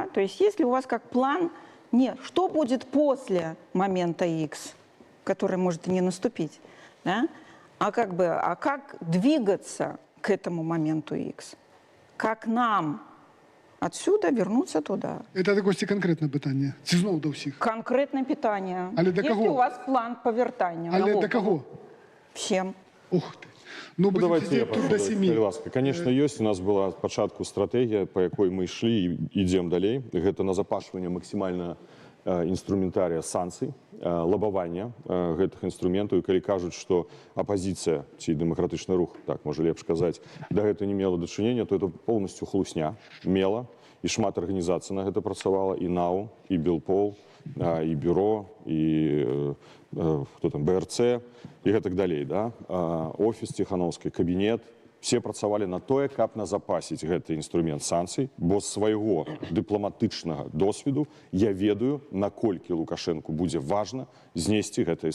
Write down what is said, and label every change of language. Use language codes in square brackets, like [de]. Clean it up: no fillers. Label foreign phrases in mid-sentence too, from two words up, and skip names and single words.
[ru] То есть есть ли у вас как план, нет, что будет после момента X, который может и не наступить, да? А как двигаться к этому моменту X? Как нам отсюда вернуться туда? Это такое конкретное питание. [uk] Ці знову до всіх? [ru] Конкретное питание. [uk] Але до [ru] Есть [uk] кого? [ru] ли у вас план по вертанию? [uk] Але до кого? [ru] Всем. Ух ты. Ну, будем давайте я сидеть тут до пашу, 7. [be] ласка. Конечно, ёсць. У нас была спачатку стратегія, па якой мы ішлі і ідзем далей. Гэта назапашванне максімальна інструментарыя санкцый, лабавання гэтых інструментаў. І калі кажуць, што апазіцыя ці дэмакратычны рух, так можа лепш казаць, да гэта не мела дачынення, [ru] то это полностью хлусня. [be] Мела. І шмат арганізацый на гэта працавала, і НАУ, і Белпол, і бюро, і БРЦ, і гэтак далей. Да? Офіс Ціхановскай, кабінет. Все працавалі на тое, каб назапасіць гэты інструмент санкцый, бо з свайго дыпламатычнага досведу я ведаю, наколькі Лукашэнку будзе важна знесці гэтыя санкцыі.